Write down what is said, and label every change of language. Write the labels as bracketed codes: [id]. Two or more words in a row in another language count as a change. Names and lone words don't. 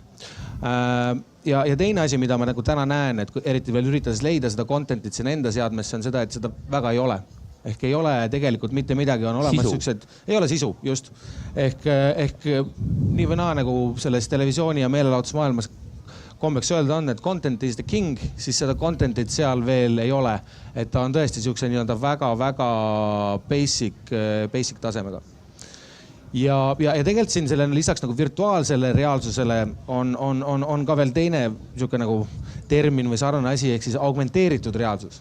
[et] Ja teine asi, mida ma nagu täna näen, et eriti veel üritades leida seda content'it siin enda seadmesse, on seda, et seda väga ei ole. Ehk ei ole tegelikult mitte midagi, on olemas siuksed, ei ole sisu, just. Ehk nii või naa nagu selles televisiooni ja meelelahutusmaailmas kombeks öelda on, et [en] content is the king, [et] siis seda content'it seal veel ei ole. Et ta on tõesti siukse nii-öelda väga-väga basic tasemega. ja tegelikult siin sellele lisaks nagu virtuaalsele reaalsusele on ka veel teine niisugune nagu termin või sarnane asi, ehk siis augmenteeritud reaalsus.